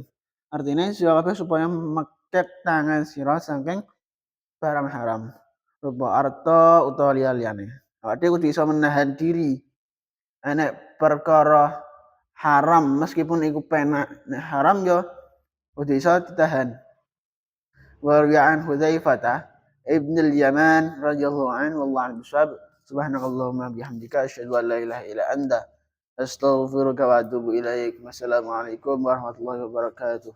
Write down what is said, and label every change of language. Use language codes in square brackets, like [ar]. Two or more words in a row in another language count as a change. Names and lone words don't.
[jv] Artine sira kabeh supaya meket tangan sira saking barang haram, rupa arta utawa liya-liyane. Awake dhewe kudu iso menahan diri. Nek perkara haram meskipun iku penak, nek haram yo kudu iso ditahan. [ar] وري عن حذيفة بن اليمان رضي الله عنه والله أعلم. سبحانك اللهم وبحمدك أشهد أن لا إله إلا أنت أستغفرك وأتوب إليك. والسلام عليكم ورحمة الله وبركاته.